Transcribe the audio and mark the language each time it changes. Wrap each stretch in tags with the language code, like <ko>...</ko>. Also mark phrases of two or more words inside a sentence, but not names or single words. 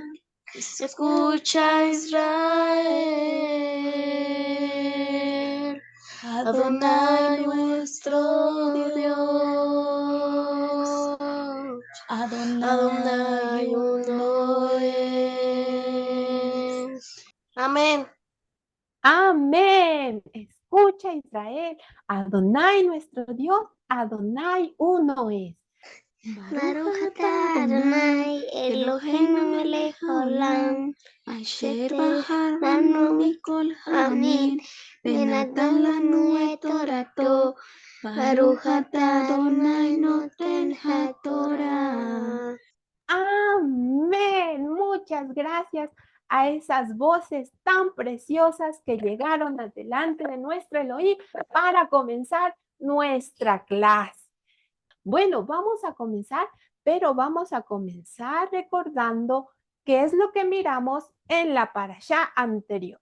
<es>Escucha Israel, Adonai nuestro Dios, Adonai uno es. Amén. Amén. Escucha Israel, Adonai nuestro Dios, Adonai uno es.</es> <he>ברוך אתה אדוני אלוהינו מלך העולם אשר בחר בנו מכל העמים, ונתן לנו את תורתו. ברוך אתה אדוני נותן התורה.</he> <es>Amén. Muchas gracias a esas voces tan preciosas que llegaron adelante de nuestro Elohim para comenzar nuestra clase. Bueno, vamos a comenzar, pero vamos a comenzar recordando qué es lo que miramos en la parashá anterior.</es>